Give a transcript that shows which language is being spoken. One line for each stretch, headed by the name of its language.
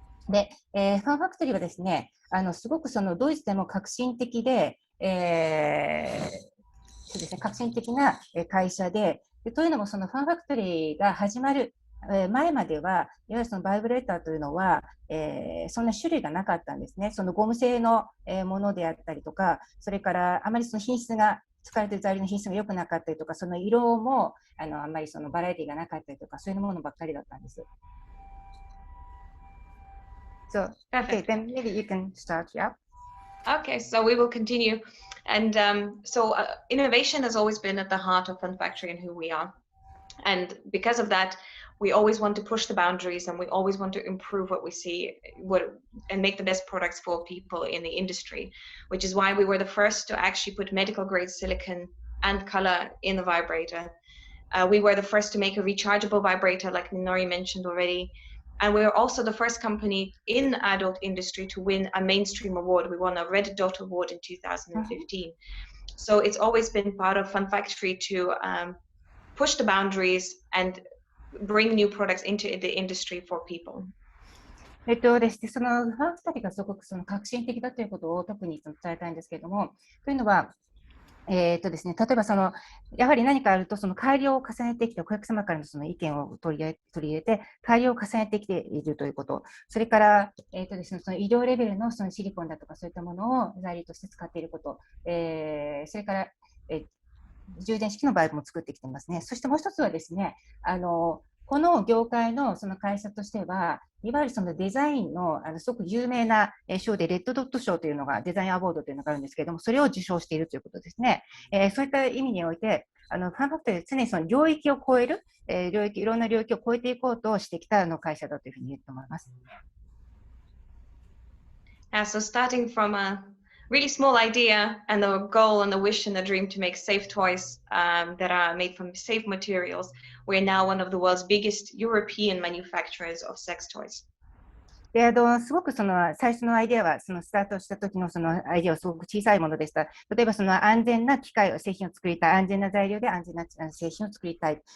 Japanese: で、ファンファクトリーはですね、すごくそのドイツでも革新的で、そうですね、革新的な会社で、というのもそのファンファクトリーが始まる前までは、いわゆるそのバイブレーターというのは、そんな種類がなかったんですね。そのゴム製のものであったりとか、それからあまりその品質が使われている材料の品質が良くなかったりとか、その色もあんまりそのバラエティがなかったりとか、そういうものばっかりだったんです。
English: So, okay, then maybe you can start, yeah. Okay, so we will continue. And innovation has always been at the heart of Fun Factory and who we are. And because of that, we always want to push the boundaries and we always want to improve what we see and make the best products for people in the industry, which is why we were the first to actually put medical grade silicone and color in the vibrator. We were the first to make a rechargeable vibrator, like Minori mentioned already. And we were also the first company in the adult industry to win a mainstream award. We won a Red Dot Award in 2015. So it's always been part of Fun Factory to push the boundaries and bring new products into the industry for people.
Japanese: ですね、そのファン2人がすごくその革新的だということを特に伝えたいんですけれども、というのは、ですね、例えばやはり何かあると、その改良を重ねてきて、お客様からのその意見を取り入れて、改良を重ねてきているということ、それから、ですね、その医療レベルのそのシリコンだとか、そういったものを材料として使っていること、それから、充電式のバルブも作ってきてますね。そしてもう一つはですね、この業界のその会社としては、いわゆるそのデザインのすごく有名な賞で、レッドドット賞というのが、デザインアワードというのがあるんですけれども、それを受賞しているということですね。そういった意味において、ファンファクトリーは常にその領域を超える、いろんな領域を超えていこうとしてきた会社だというふうに言って思います。
English: So starting from a really small idea and the goal and the wish and the dream to make safe toys that are made from safe materials, we're now one of the world's biggest European manufacturers of sex toys.
Japanese: ですごく最初のアイデアは、スタートした時のアイデアはすごく小さいものでした。例えば安全な機械、製品を作りたい、安全な材料で安全な製品を作りたい。